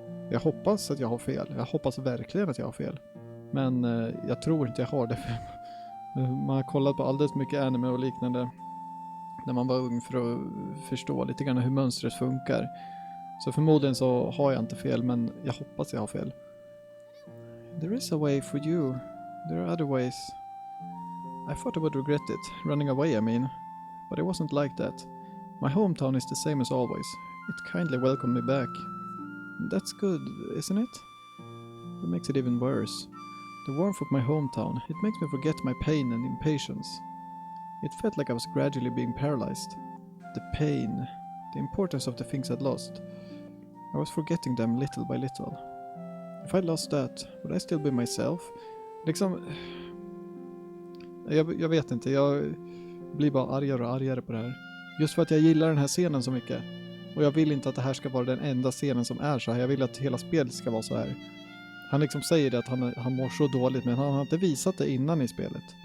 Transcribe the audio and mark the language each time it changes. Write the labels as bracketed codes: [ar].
[sv] Jag hoppas att jag har fel. Jag hoppas verkligen att jag har fel. Men jag tror inte jag har det. Man har kollat på alldeles mycket anime och liknande när man var ung för att förstå lite grann hur mönstret funkar. Så förmodligen så har jag inte fel, men jag hoppas jag har fel. [en] There is a way for you. There are other ways. I thought I would regret it, running away I mean. But it wasn't like that. My hometown is the same as always. It kindly welcomed me back. That's good, isn't it? That makes it even worse. The warmth of my hometown, it makes me forget my pain and impatience. It felt like I was gradually being paralyzed. The pain, the importance of the things I'd lost. I was forgetting them little by little. If I lost that, would I still be myself? [sv] Liksom... Jag vet inte, jag blir bara argare och argare på det här. Just för att jag gillar den här scenen så mycket. Och jag vill inte att det här ska vara den enda scenen som är så här. Jag vill att hela spelet ska vara så här. Han liksom säger det att han mår så dåligt, men han har inte visat det innan i spelet.